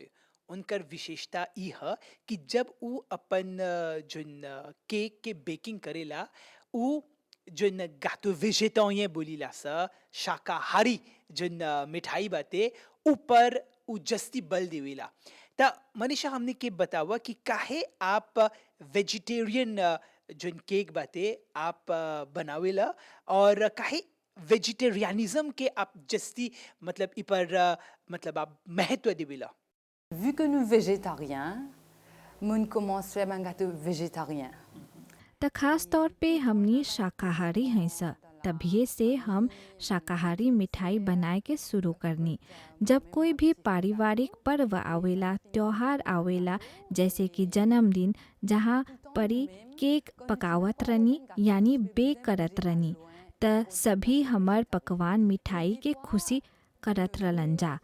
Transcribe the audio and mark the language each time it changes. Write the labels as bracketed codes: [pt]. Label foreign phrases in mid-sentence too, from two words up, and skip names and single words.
[bho] उनकर विशेषता ई ह कि जब ऊ अपन जोन केक के बेकिंग करेला, ऊ जोन गातो वेजेटोरियन बोलीला सा, शाकाहारी जोन मिठाई बाटे ऊपर ऊ जस्ती बल देवेला। त मनीषा हमने के बतावा कि काहे आप वेजिटेरियन जोन केक बाटे आप बनावेला और काहे वेजिटेरियनिज्म के आप जस्ती मतलब इ पर मतलब आप महत्व देवेला। [fr] Vu que nous végétariens, mon commence faire un gâteau végétarien. [bho] त खास तौर पे हमनी शाकाहारी हैं स, तभी से हम शाकाहारी मिठाई बनाए के शुरू करनी। जब कोई भी पारिवारिक पर्व आवेला, त्योहार आवेला, जैसे कि जन्मदिन, जहाँ परी केक पकावत रनी यानी बेक करत रनी, त सभी हमर पकवान मिठाई के खुशी करत रहलन जा।